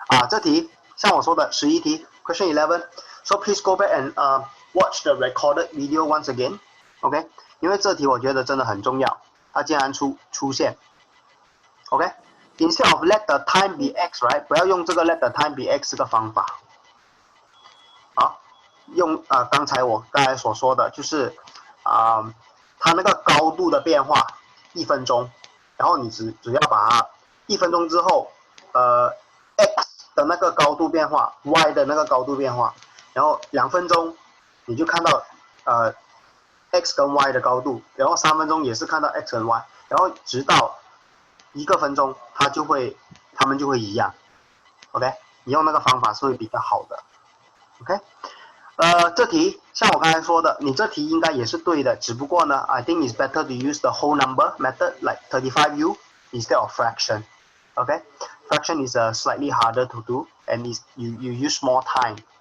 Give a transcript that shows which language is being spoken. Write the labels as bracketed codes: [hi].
[zh] 这题像我说的11题 ， [en] Question 11. So please go back and watch the recorded video once again. OK? [zh] 因为这题我觉得真的很重要，它竟然出现。 [en] OK? Instead of let the time be x, right? [zh] 不要用这个 [en] let the time be x 这个方法。 [zh] 好，用刚才所说的就是它那个高度的变化1分钟，然后你只要把它1分钟之后x 的那个高度变化 ，y 的那个高度变化，然后2分钟你就看到x 跟 y 的高度，然后3分钟也是看到 x 跟 y， 然后直到1个分钟它们就会一样。 OK， 你用那个方法是会比较好的。 [en] OK， [zh] 这题像我刚才说的，你这题应该也是对的，只不过呢 [en] ，I think it's better to use the whole number method like 35u instead of fraction. Okay, fraction is slightly harder to do, and you use more time.